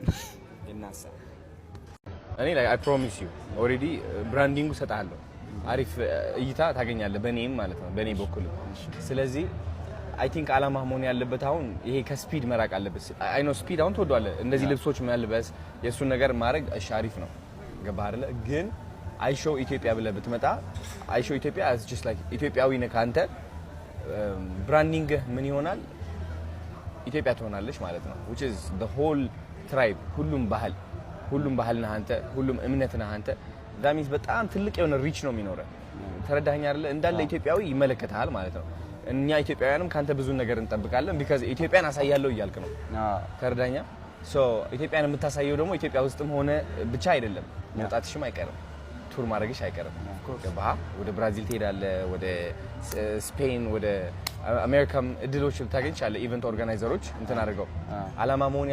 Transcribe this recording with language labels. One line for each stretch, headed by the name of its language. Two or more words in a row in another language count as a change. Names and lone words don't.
Amharic: እናሳ እኔ ላይ
English: I promise you already
Amharic: ብራንዲንጉ ሰጣለሁ። አሪፍ እይታ ታገኛለህ በኔም ማለት ነው በኔ በኩል። ስለዚህ
English: I think
Amharic: አላማ መሆን ያለበት አሁን ይሄ ከስፒድ መራቅ አለበት።
English: I know
Amharic: ስፒድ አሁን ተወዷል። እንደዚህ ልብሶች መልበስ የሱን ነገር ማድረግ እሺ አሪፍ ነው። ገባህ አይደለ? ግን አይሾ ኢትዮጵያ ብለህ ብትመጣ አይሾ ኢትዮጵያ
English: is just like
Amharic: ኢትዮጵያዊ ነህ አንተ ብራንዲንግ ምን ይሆናል ኢትዮጵያ ትሆናለች ማለት ነው
English: which is the whole tribe
Amharic: ሁሉም ባህል ነህ አንተ ሁሉም እምነት ነህ አንተ
English: that means
Amharic: በጣም ትልቅ የሆነ ሪች ነው የሚኖረው ተረዳኸኝ አይደለ እንዳለ ኢትዮጵያዊ ይመለከታል ማለት ነው እኛ ኢትዮጵያውያንም ካንተ ብዙ ነገር እንጠብቃለን because ኢትዮጵያን አሳያለሁ እያልክ ነው ተረዳኛ so ኢትዮጵያን የምታሳየው ደግሞ ኢትዮጵያ ውስጥም ሆነ ብቻ አይደለም መውጣትሽም አይቀርም ቱር ማድረግሽ አይቀርም ገባህ ወደ ብራዚል ትሄዳለህ ወደ ስፔን ወደ አሜሪካም እድሎች ልታገኝ ይችላል ኢቨንት ኦርጋናይዘሮች እንትን አድርገው አላማ መሆን